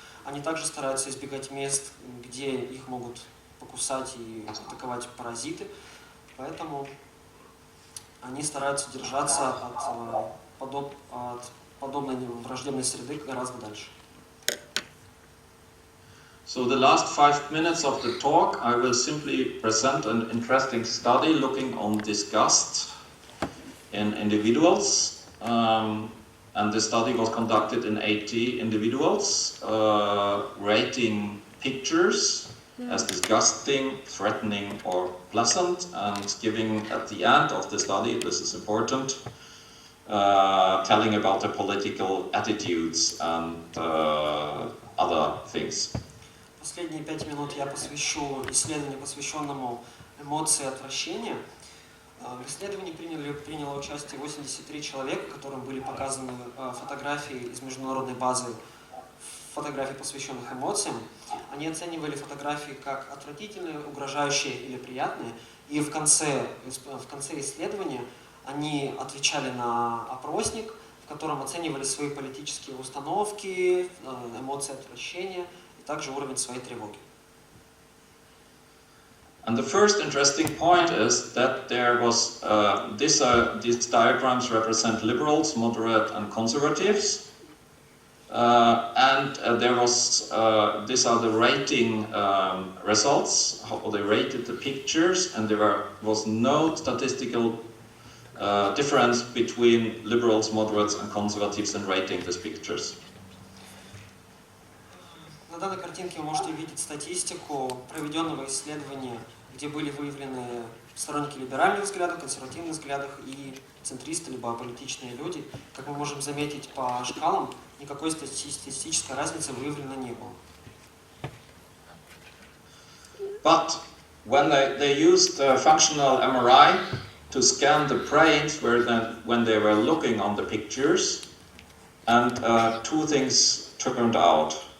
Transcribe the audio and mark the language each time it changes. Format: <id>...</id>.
<ru>Они также стараются избегать мест, где их могут покусать и атаковать паразиты. Поэтому они стараются держаться от подобной враждебной среды гораздо дальше.</ru> <en>So the last 5 minutes of the talk, I will simply present an interesting study looking on disgust in individuals. And the study was conducted in 80 individuals, rating pictures as disgusting, threatening, or pleasant, and giving at the end of the study, this is important, telling about the political attitudes and other things.</en> <ru>Последние 5 минут я посвящу исследованию, посвященному эмоции отвращения. В исследовании приняло участие 83 человека, которым были показаны фотографии из международной базы фотографий, посвященных эмоциям. Они оценивали фотографии как отвратительные, угрожающие или приятные. И в конце исследования они отвечали на опросник, в котором оценивали свои политические установки, эмоции отвращения, также уровень своей тревоги.</ru> <en>And the first interesting point is that there was these diagrams represent liberals, moderate, and conservatives, and there was these are the rating results, how they rated the pictures, and there was no statistical difference between liberals, moderates, and conservatives in rating these pictures.</en> <ru>На данной картинке вы можете видеть статистику проведенного исследования, где были выявлены сторонники либеральных взглядов, консервативных взглядов и центристы, либо аполитичные люди. Как мы можем заметить по шкалам, никакой статистической разницы выявлено не было.</ru> <en>But when they used functional MRI to scan the brains when they were looking on the pictures, and two things turned out.</en>